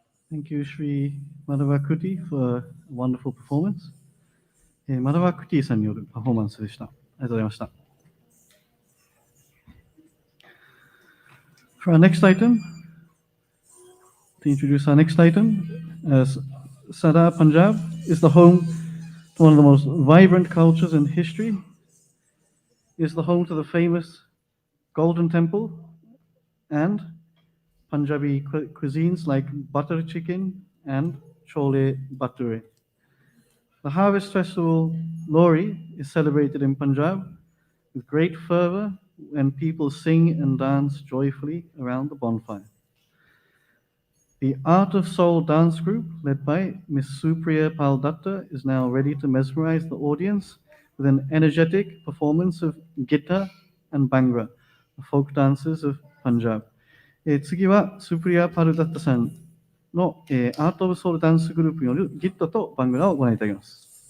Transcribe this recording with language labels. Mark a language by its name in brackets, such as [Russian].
[English] Thank you, Sri Madhavakuti, for a wonderful performance. [Japanese] マダワクティさんによるパフォーマンスでした。ありがとうございました。 [English] For our next item, to introduce our next item, Sadar Punjab is the home to one of the most vibrant cultures in history. It is the home to the famous Golden Temple and Punjabi cuisines like butter chicken and chole bhature. The harvest festival, Lori, is celebrated in Punjab with great fervor when people sing and dance joyfully around the bonfire. The Art of Soul dance group, led by Miss Supriya Paldatta, is now ready to mesmerize the audience with an energetic performance of Gitta and Bhangra, the folk dances of Punjab. [Japanese] 次はスプリア・パルダッタさんの、アート・オブ・ソウルダンスグループによるギットとバングラをご覧いただきます。